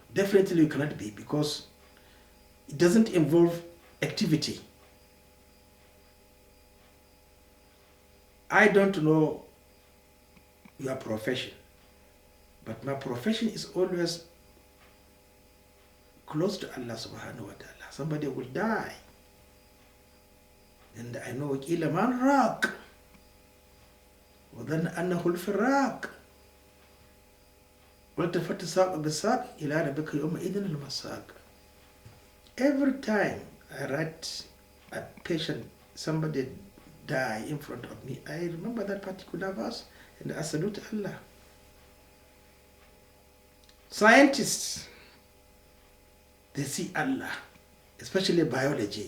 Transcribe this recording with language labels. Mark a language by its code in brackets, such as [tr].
[en] Definitely you cannot be, because it doesn't involve activity. I don't know your profession, but my profession is always close to Allah subhanahu wa ta'ala. Somebody will die. And I know Īmān And [ar] وظن أنه الفراق والتفت الساق بالساق إلى ربك يومئذ المساق. [en] Every time I write a patient, somebody die in front of me, I remember that particular verse and I salute Allah. Scientists, they see Allah, especially biology.